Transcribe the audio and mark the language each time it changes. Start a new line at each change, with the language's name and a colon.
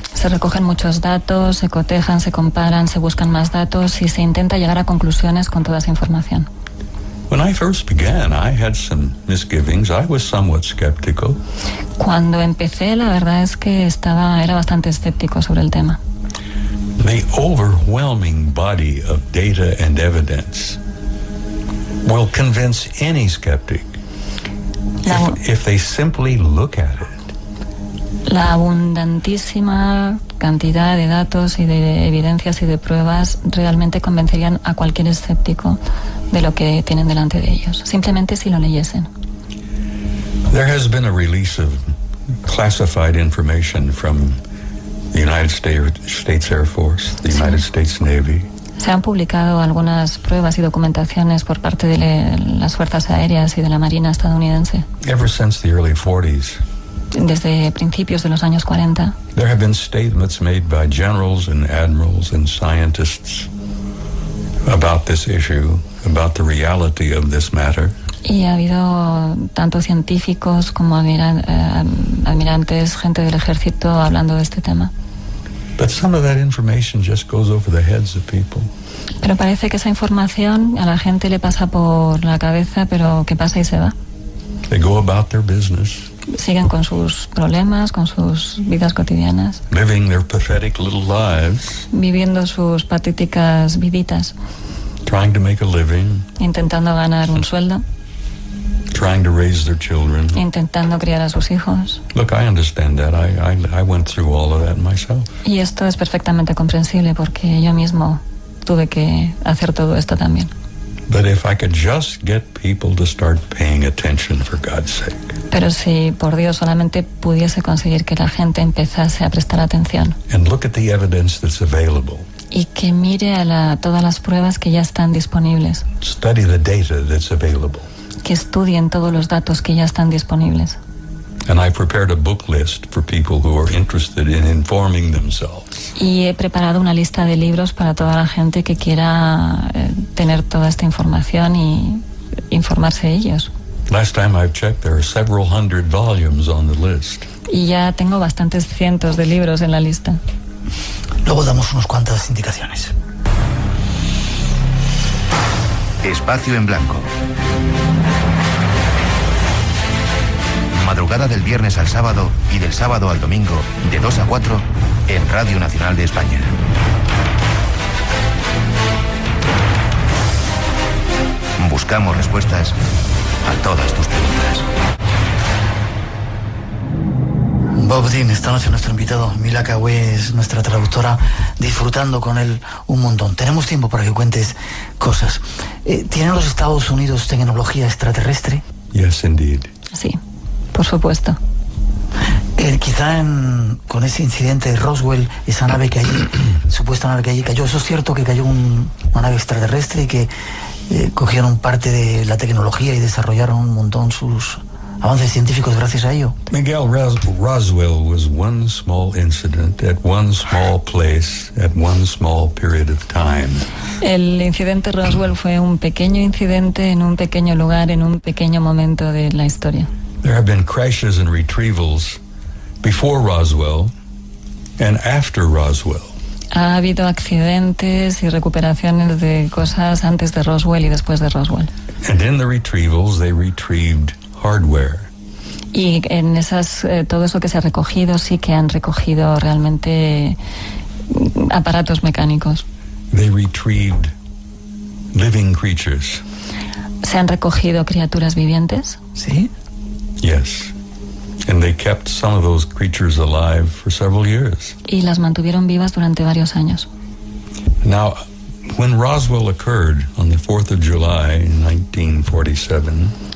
Spanish: Se recogen muchos datos, se cotejan, se comparan, se buscan más datos y se intenta llegar a conclusiones con toda esa información.
English: When I first began, I had some misgivings. I was somewhat skeptical.
Spanish: Cuando empecé, la verdad es que era bastante escéptico sobre el tema.
English: The overwhelming body of data and evidence will convince any skeptic if they simply look at it.
Spanish: La abundantísima cantidad de datos y de evidencias y de pruebas realmente convencerían a cualquier escéptico de lo que tienen delante de ellos, simplemente si lo leyesen.
English: There has been a release of classified information from the United States Air Force, the United States Navy.
Spanish: Se han publicado algunas pruebas y documentaciones por parte de las fuerzas aéreas y de la Marina estadounidense.
English: Ever since the early 40s.
Spanish: Desde principios de los años 40.
English: There have been statements made by generals and admirals and scientists about this issue, about the reality of this matter.
Spanish: Y ha habido tanto científicos como almirantes, gente del ejército hablando de este tema.
English: But some of that information just goes over the heads of people.
Spanish: Pero parece que esa información a la gente le pasa por la cabeza, pero que pasa y se va.
English: They go about their business.
Spanish: Siguen con sus problemas, con sus vidas cotidianas.
English: Living their pathetic little lives.
Spanish: Viviendo sus patéticas viditas.
English: Trying to make a living.
Spanish: Intentando ganar un sueldo.
English: Trying to raise their children.
Spanish: Intentando criar a sus hijos.
English: Look, I understand that. I went through all of that myself.
Spanish: Y esto es perfectamente comprensible porque yo mismo tuve que hacer todo esto también.
English: But if I could just get people to start paying attention, for God's sake.
Spanish: Pero si, por Dios, solamente pudiese conseguir que la gente empezase a prestar atención.
English: And look at the evidence that's available.
Spanish: Y que mire a todas las pruebas que ya están disponibles.
English: Study the data that's available.
Spanish: Que estudien todos los datos que ya están disponibles.
English: And I prepared a book list for people who are interested in informing themselves.
Spanish: Y he preparado una lista de libros para toda la gente que quiera tener toda esta información y informarse ellos.
English: Last time I've checked, there are several hundred volumes on the list.
Spanish: Y ya tengo bastantes cientos de libros en la lista. Luego damos unas cuantas indicaciones. Espacio en blanco. Madrugada del viernes al sábado y del sábado al domingo, de 2 a 4, en Radio Nacional de España. Buscamos respuestas a todas tus preguntas. Bob Dean, esta noche nuestro invitado. Mila Kawé es nuestra traductora, disfrutando con él un montón. Tenemos tiempo para que cuentes cosas. ¿Tienen los Estados Unidos tecnología extraterrestre?
English: Yes, indeed.
Spanish: Sí, por supuesto. Quizá con ese incidente de Roswell, esa nave que allí, supuesta nave que allí cayó, ¿eso es cierto que cayó una nave extraterrestre y que cogieron parte de la tecnología y desarrollaron un montón sus avances científicos gracias a ello?
English: Miguel, Roswell was one small incident at one small place at one small period of time.
Spanish: El incidente Roswell fue un pequeño incidente en un pequeño lugar, en un pequeño momento de la historia.
English: There have been crashes and retrievals before Roswell and after Roswell.
Spanish: Ha habido accidentes y recuperaciones de cosas antes de Roswell y después de Roswell.
English: And in the retrievals, they retrieved hardware.
Spanish: Y en todo eso que se ha recogido, sí que han recogido realmente aparatos mecánicos.
English: They retrieved living creatures.
Spanish: ¿Se han recogido criaturas vivientes? ¿Sí?
English: Yes. And they kept some of those creatures alive for several years.
Spanish: Y las mantuvieron vivas durante varios años.
English: Now, when Roswell occurred on the 4th of July in 1947,